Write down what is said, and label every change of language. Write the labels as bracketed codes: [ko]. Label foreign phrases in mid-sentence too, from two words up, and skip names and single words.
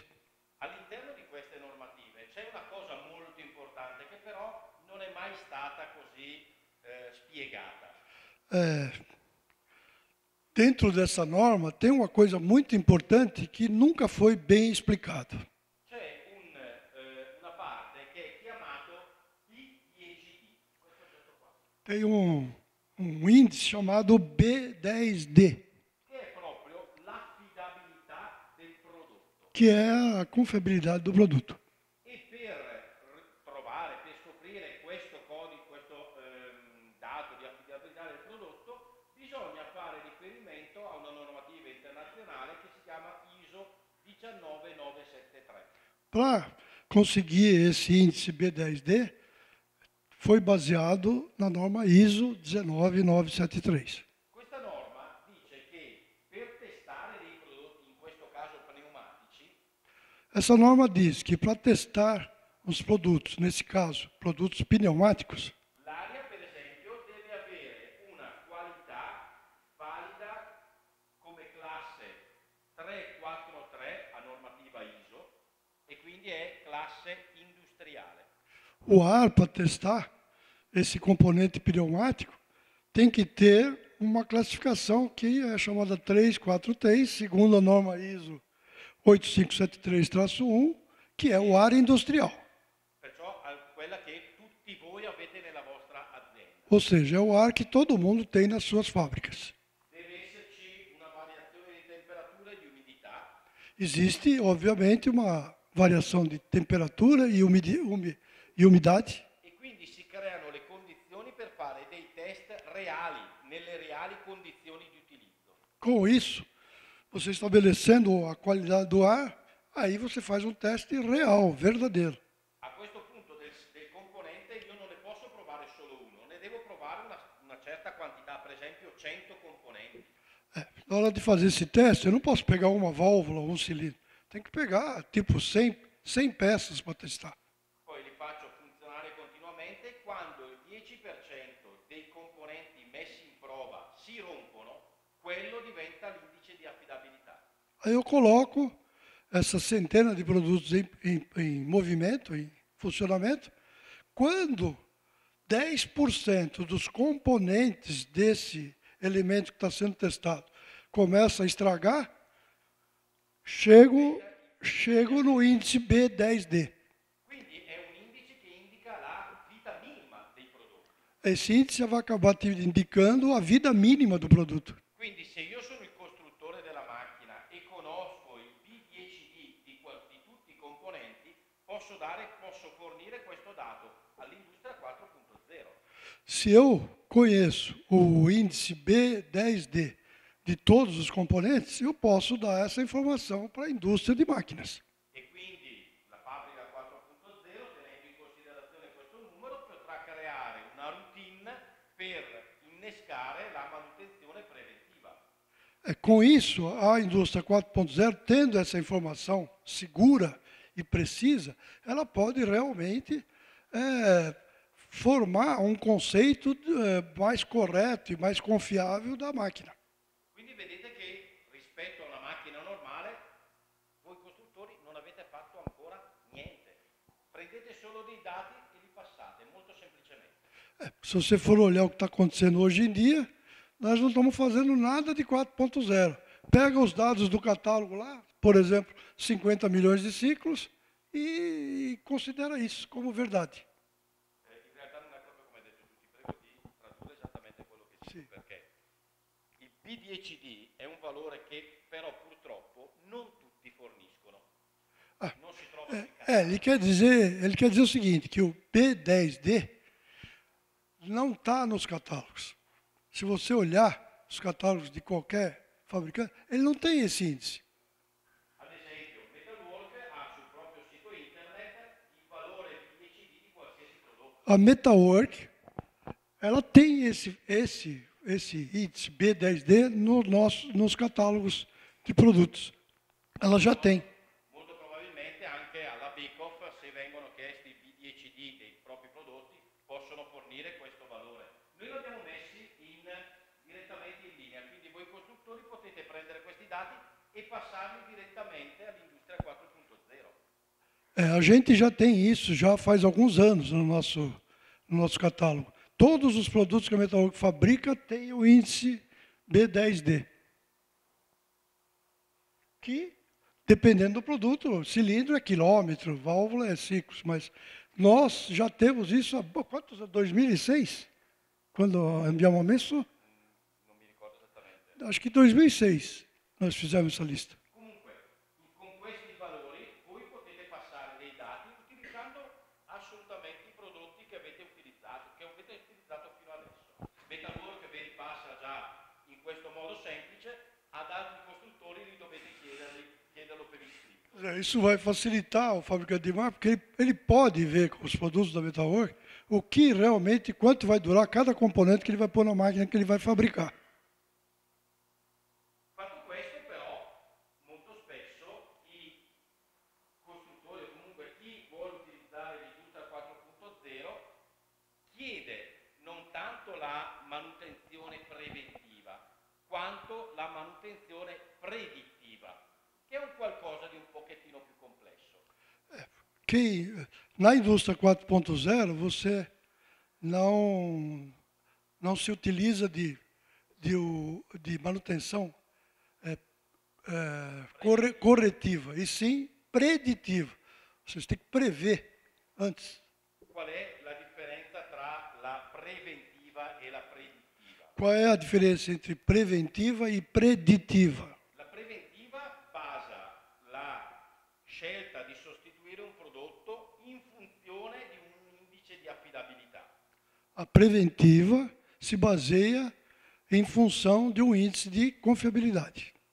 [it] All'interno di queste normative c'è una cosa molto importante che però non è mai stata così spiegata. [pt] Dentro dessa norma tem uma coisa muito importante que nunca foi bem explicada. [it] C'è una parte che è chiamato B10D. Questo oggetto qua. [pt] Tem um índice chamado B10D, [it] Che è proprio l'affidabilità del prodotto. [pt] que é a confiabilidade do produto. [it] E per trovare, per scoprire questo codice, questo dato di affidabilità del prodotto, bisogna fare riferimento a una normativa internazionale che si chiama ISO 19973. [pt] Para conseguir esse índice B10D, foi baseado na norma ISO 19973. [it] Questa norma dice che per testare dei prodotti, in questo caso pneumatici, [pt] Essa norma diz que para testar os produtos, nesse caso, produtos pneumáticos, [it] l'aria per esempio deve avere una qualità valida come classe 343 a normativa ISO e quindi è classe industriale. [pt] o ar, para testar esse componente pneumático, tem que ter uma classificação que é chamada 343, segundo a norma ISO 8573-1, que é o ar industrial. [it] Perciò quella che tutti voi avete nella vostra azienda. [pt] Ou seja, é o ar que todo mundo tem nas suas fábricas. [it] Deve esserci una variazione di temperatura e di umidità [pt] Existe, obviamente, uma variação de temperatura e umidade, [it] e quindi si creano le condizioni per fare dei test reali, nelle reali condizioni di utilizzo. [pt] Com isso, você estabelecendo a qualidade do ar, aí você faz um teste real, verdadeiro. [it] A questo punto del componente io non ne posso provare solo uno, ne devo provare una certa quantità, per esempio 100 componenti. [pt] Na hora de fazer esse teste, eu não posso pegar uma válvula ou um cilindro. Tem que pegar, tipo, 100 peças para testar. [it] Poi li faccio funzionare continuamente, quando il 10% dei componenti messi in prova si rompono, quello diventa l'indice di affidabilità. [pt] Aí eu coloco essa centena de produtos em movimento, em funcionamento. Quando 10% dos componentes desse elemento que está sendo testado começa a estragar, chego no índice B10D. [it] Quindi è un indice che indica la vita minima dei prodotti. [pt] Esse índice vai acabar te indicando a vida mínima do produto. [it] Quindi se io sono il costruttore della macchina e conosco il B10D di tutti i componenti, posso fornire questo dato all'industria 4.0. [pt] Se eu conheço o índice B10D de todos os componentes, eu posso dar essa informação para a indústria de máquinas. [it] E quindi la fabbrica 4.0, tenendo in considerazione questo numero, potrà creare una routine per innescare la manutenzione preventiva. [pt] Com isso, a indústria 4.0, tendo essa informação segura e precisa, ela pode realmente formar um conceito mais correto e mais confiável da máquina. [it] Quindi vedete che rispetto a una macchina normale, voi costruttori non avete fatto ancora niente. Prendete solo dei dati e li passate, molto semplicemente. [pt] Se você for olhar o que está acontecendo hoje em dia, nós não estamos fazendo nada de 4.0. Pega os dados do catálogo lá, por exemplo, 50 milhões de ciclos, e considera isso como verdade. [it] In realtà non è proprio come hai detto tu, ti prego di tradurre esattamente quello che dico, Sì. perché il P10D è un valore che però purtroppo non tutti forniscono. Ah, Non si trova sui canali. [pt] ele quer dizer o seguinte, que o P10D não está nos catálogos. Se você olhar os catálogos de qualquer fabricante, ele não tem esse índice. [it] Ad esempio, Metalwork ha sul proprio sito internet il valore P10D di qualsiasi prodotto. [pt] A Metalwork, ela tem esse índice B10D nos catálogos de produtos. Ela já tem. [it] Molto probabilmente anche alla Bekoff, se vengono chiesti i P10D dei propri prodotti, possono fornire questo valore. Noi l'abbiamo messi direttamente in linea, quindi voi costruttori potete prendere questi dati e passarli direttamente all'industria 4.0. [pt] A gente já tem isso, já faz alguns anos no nosso catálogo. Todos os produtos que a Metalwork fabrica têm o índice B10D. Que, dependendo do produto, cilindro é quilômetro, válvula é ciclos, mas nós já temos isso há quantos? [it] 2006? Quando a Andiamo Messo? Non mi ricordo esattamente. [pt] Acho que 2006 nós fizemos essa lista. [it] Comunque, con questi valori voi potete passare dei dati utilizzando assolutamente i prodotti che avete utilizzato fino adesso. Metalwork ve li passa già in questo modo semplice, ad altri costruttori li dovete chiederlo per iscritto. [pt] Isso vai facilitar o fabricante de máquina, porque ele pode ver com os produtos da Metalwork o que realmente, quanto vai durar cada componente que ele vai pôr na máquina que ele vai fabricar. [it] Fatto questo però, molto spesso i costruttori o comunque chi vuole utilizzare l'industria 4.0 chiede non tanto la manutenzione preventiva quanto la manutenzione predittiva, che è un qualcosa di un pochettino più complesso. [pt] Que na indústria 4.0 você não se utiliza de manutenção corretiva, e sim preditiva. Vocês têm que prever antes. [it] Qual è la differenza tra la preventiva e la predittiva? [pt] Qual é a diferença entre preventiva e preditiva? [it] La preventiva basa la scelta di sostituire un prodotto in funzione di un indice di affidabilità. [pt] A preventiva se baseia em função de um índice de confiabilidade.